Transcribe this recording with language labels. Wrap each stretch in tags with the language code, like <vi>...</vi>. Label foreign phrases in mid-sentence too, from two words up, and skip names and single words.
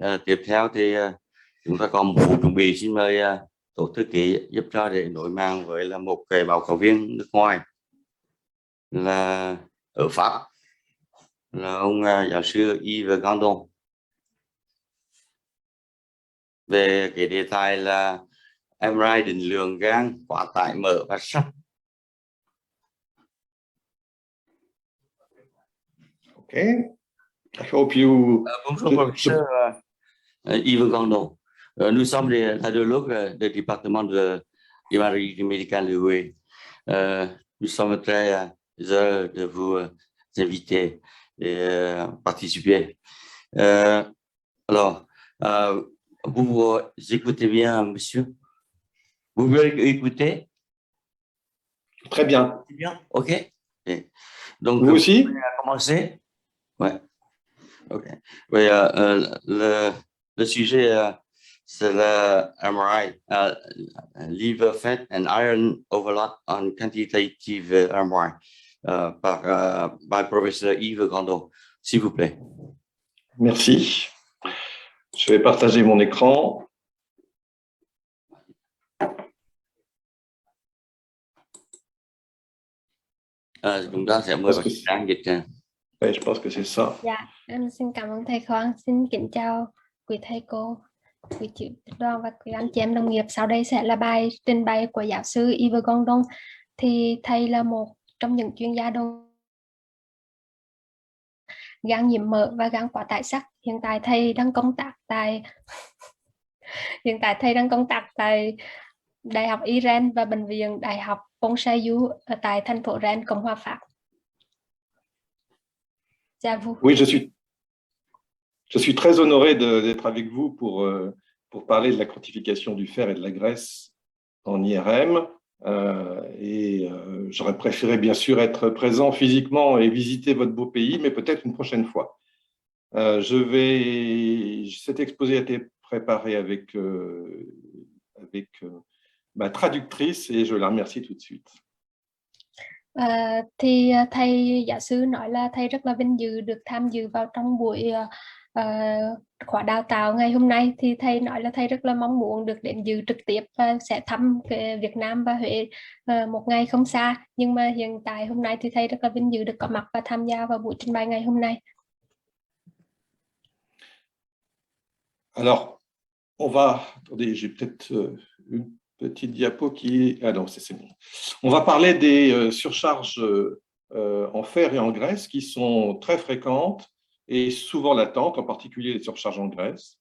<vi>Tiếp theo thì chúng ta còn một vụ chuẩn bị. Xin mời tổ thư ký giúp cho để nối mạng với là một cái báo cáo viên nước ngoài là ở Pháp, là ông giáo sư Yves Gandon, về cái đề tài là MRI định lượng gan quá tải mỡ và sắt.</vi> <en>Okay. I hope you.</en> <fr>Bonjour, professeur Yves Gandon. Nous sommes les radiologues du département de l'imagerie médicale de Douai. Nous sommes très heureux de vous inviter et participer. Alors, vous écoutez bien, monsieur? Vous voulez écouter? Très bien. Bien, ok. Et donc, vous aussi? On va commencer. Ouais. Ok. Oui, le sujet, c'est le MRI,</fr> <en>liver fat and iron overload on quantitative MRI,</en> <fr>par professeur Yves Gandon, s'il vous plaît. Merci. Je vais partager mon écran.</fr> <vi>Chúng ta sẽ mời bác sĩ Trang dịch.</vi> <fr>Oui, je pense que c'est ça.</fr> <vi>Dạ, em xin cảm ơn thầy Khoan, xin kính chào quý thầy cô, quý chị đoàn và quý anh chị em đồng nghiệp. Sau đây sẽ là bài trình bày của giáo sư Yves Gandon. Thì thầy là một trong những chuyên gia đầu gan nhiễm mỡ và gan quá tải sắt. Hiện tại thầy đang công tác tại Đại học y Rennes và Bệnh viện Đại học Pontchaillou ở tại thành phố Rennes, Cộng hòa Pháp.</vi> <fr>Oui, je suis très honoré d'être avec vous pour parler de la quantification du fer et de la graisse en IRM. J'aurais préféré bien sûr être présent physiquement et visiter votre beau pays, mais peut-être une prochaine fois. Cet exposé a été préparé avec ma traductrice et je la remercie tout de suite.</fr> <vi>Thì thầy giáo sư nói là thầy rất là vinh dự được tham dự vào trong buổi khóa đào tạo ngày hôm nay. Thì thầy nói là thầy rất là mong muốn được đến dự trực tiếp và sẽ thăm Việt Nam và Huế một ngày không xa. Nhưng mà hiện tại hôm nay thì thầy rất là vinh dự được có mặt và tham gia vào buổi trình bày ngày hôm nay.</vi> <fr>Alors, attendez, j'ai peut-être une petite diapo qui... Ah non, c'est bon. On va parler des surcharges en fer et en graisse qui sont très fréquentes et souvent latentes, en particulier les surcharges en graisse.</fr>